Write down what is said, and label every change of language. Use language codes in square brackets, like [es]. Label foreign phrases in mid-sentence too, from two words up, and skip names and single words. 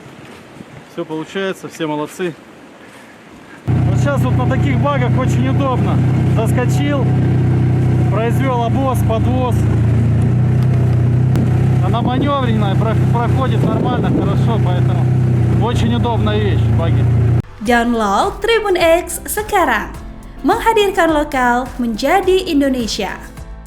[ru] Все получается, все молодцы. Вот сейчас вот на таких багах очень удобно. Заскочил, произвел обвоз, подвоз. Она маневренная, проходит нормально, хорошо, поэтому очень удобная вещь, баги. [id] Download Tribun X sekarang, menghadirkan lokal menjadi Indonesia.